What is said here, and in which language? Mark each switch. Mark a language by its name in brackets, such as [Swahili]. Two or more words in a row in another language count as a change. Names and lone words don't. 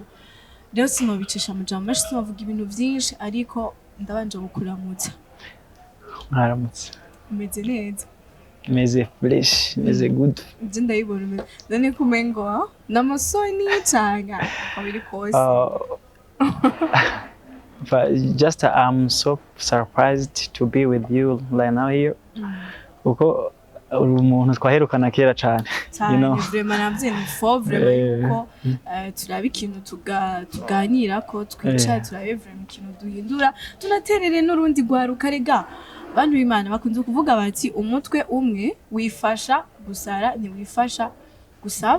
[Rundi] Rero sinobicisha amajambo menshi, sinovuga ibintu vyinshi, ariko ndabanje gukuramutsa. Mwaramutse. Umeze neza? Meze fresh, meze good. Je ndayibona none kumengo namasoni cyanga abiri kose. [English] But just I'm so surprised to be with you right now here. [Rundi] Uko umuntu twaherukana kera cyane, [English] you know. [Rundi] Vraiment navye ni fo vraiment ko turaba ikintu tuganira ko twicara turabe vraiment ikintu duhindura, tunaterere n'urundi rwaruka rega. Bantu b'Imana bakunze kuvuga bati umutwe umwe wifasha gusara ntiwifasha gusaba.